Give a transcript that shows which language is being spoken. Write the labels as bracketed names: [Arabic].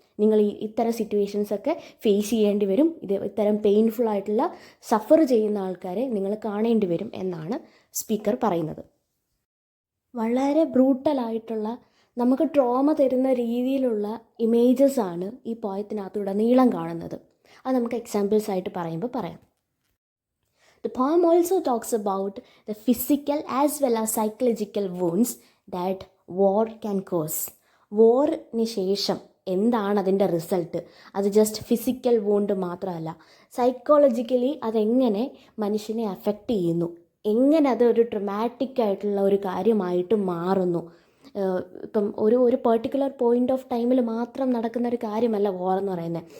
[Malayalam] നിങ്ങൾ ഇത്തരം സിറ്റുവേഷൻസൊക്കെ ഫേസ് ചെയ്യേണ്ടി വരും. ഇത്തരം പെയിൻഫുൾ ആയിട്ടുള്ള സഫർ ചെയ്യുന്ന ആൾക്കാരെ നിങ്ങൾ കാണേണ്ടി വരും എന്നാണ് സ്പീക്കർ പറയുന്നത്. വളരെ ബ്രൂട്ടലായിട്ടുള്ള, നമുക്ക് ട്രോമ തരുന്ന രീതിയിലുള്ള ഇമേജസ് ആണ് ഈ പോയത്തിനകത്തുടനീളം കാണുന്നത്. അത് നമുക്ക് എക്സാമ്പിൾസ് ആയിട്ട് പറയുമ്പോൾ പറയാം. [English] The poem also talks about the physical as well as psychological wounds that war can cause. [Malayalam] വാറിന് ശേഷം എന്താണ് അതിൻ്റെ റിസൾട്ട്? അത് ജസ്റ്റ് ഫിസിക്കൽ വൂണ്ട് മാത്രമല്ല, സൈക്കോളജിക്കലി അതെങ്ങനെ മനുഷ്യനെ അഫക്റ്റ് ചെയ്യുന്നു, എങ്ങനെ അത് ഒരു ട്രൊമാറ്റിക് ആയിട്ടുള്ള ഒരു കാര്യമായിട്ട് മാറുന്നു. ഇപ്പം ഒരു പെർട്ടിക്കുലർ പോയിൻ്റ് ഓഫ് ടൈമിൽ മാത്രം നടക്കുന്ന ഒരു കാര്യമല്ല വാർ എന്ന് പറയുന്നത്.